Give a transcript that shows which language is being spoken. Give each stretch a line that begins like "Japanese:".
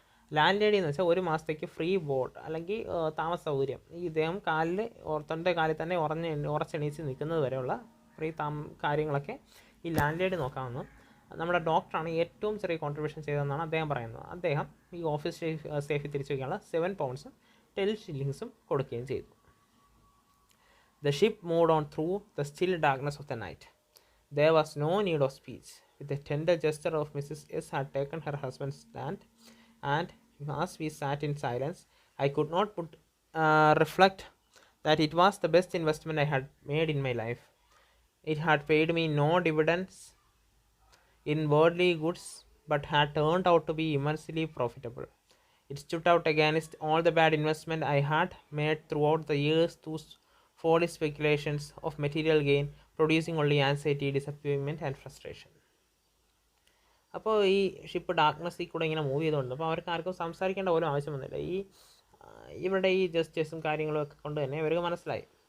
Malayalam: Land lady എന്ന് വെച്ചാൽ ഒരു മാസത്തേക്ക് ഫ്രീ ബോർഡ് അല്ലെങ്കിൽ താമസ സൗകര്യം, ഈ ഇദ്ദേഹം തൻ്റെ കാലിൽ തന്നെ ഉറച്ചെണീച്ച് നിൽക്കുന്നത് വരെയുള്ള ഫ്രീ കാര്യങ്ങളൊക്കെ ഈ ലാൻഡ് ലേഡി നോക്കാമെന്ന് നമ്മുടെ ഡോക്ടറാണ് ഏറ്റവും ചെറിയ കോൺട്രിബ്യൂഷൻ ചെയ്തതെന്നാണ് അദ്ദേഹം പറയുന്നത്. അദ്ദേഹം ഈ ഓഫീസ് സേഫിൽ തിരിച്ചു വയ്ക്കാനുള്ള
English: £7 10 shillings
Malayalam: കൊടുക്കുകയും ചെയ്തു.
English: The ship moved on through the still darkness of the night. There was no need of speech. With a tender gesture of Mrs. S had taken her husband's hand, and as we sat in silence, I could not but reflect that it was the best investment I had made in my life. It had paid me no dividends in worldly goods, but had turned out to be immensely profitable. It stood out against all the bad investment I had made throughout the years through folly speculations of material gain, producing only anxiety, disappointment and frustration.
Malayalam: അപ്പോൾ ഈ ship ഡാർക്ക്നെസ്സിൽ കൂടെ ഇങ്ങനെ move ചെയ്തുകൊണ്ട് അപ്പോൾ അവർക്ക് ആർക്കും സംസാരിക്കേണ്ട പോലും ആവശ്യം വന്നില്ല. ഇവരുടെ ഈ ജസ്റ്റേഴ്സും കാര്യങ്ങളും ഒക്കെ കൊണ്ട് തന്നെ ഇവർക്ക് മനസ്സിലായി.